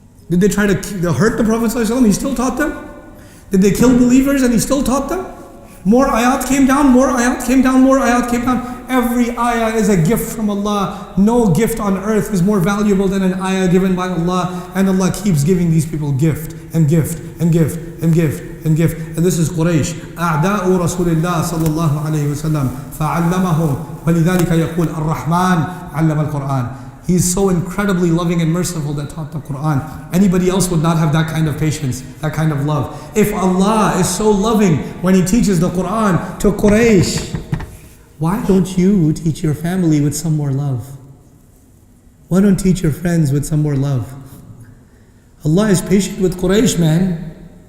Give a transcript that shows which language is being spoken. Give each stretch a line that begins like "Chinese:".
English: Did they try to hurt the Prophet ﷺ? He still taught them? Did they kill believers and he still taught them? More ayat came down, more ayat came down, more ayat came down. Every ayah is a gift from Allah. No gift on earth is more valuable than an ayah given by Allah. And Allah keeps giving these people gift and gift and gift and gift and gift. And this is Quraysh.
Arabic: أعداء رسول الله صلى الله عليه وسلم فعلمهم ولذلك يقول الرحمن علم القرآن.
English: He is so incredibly loving and merciful that taught the Quran. Anybody else would not have that kind of patience, that kind of love. If Allah is so loving when He teaches the Quran to Quraysh, why don't you teach your family with some more love? Why don't you teach your friends with some more love? Allah is patient with Quraysh, man.